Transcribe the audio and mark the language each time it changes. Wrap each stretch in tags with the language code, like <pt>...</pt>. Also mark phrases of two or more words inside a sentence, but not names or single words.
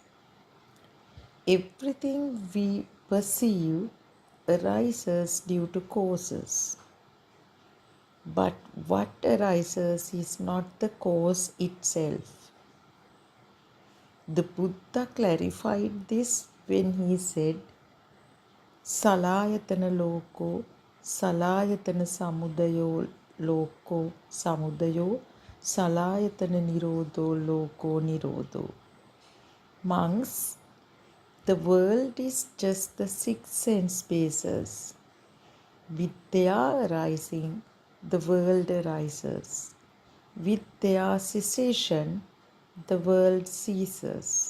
<en>Everything we perceive arises due to causes. But what arises is not the cause itself. The Buddha clarified this when he said,</en> <pi>Salayatana loko, salayatana samudayo loko, samudayo, salayatana nirodho loko, nirodho.</pi> <en>Monks, the world is just the six sense bases. With their arising, the world arises. With their cessation, the world ceases.</en>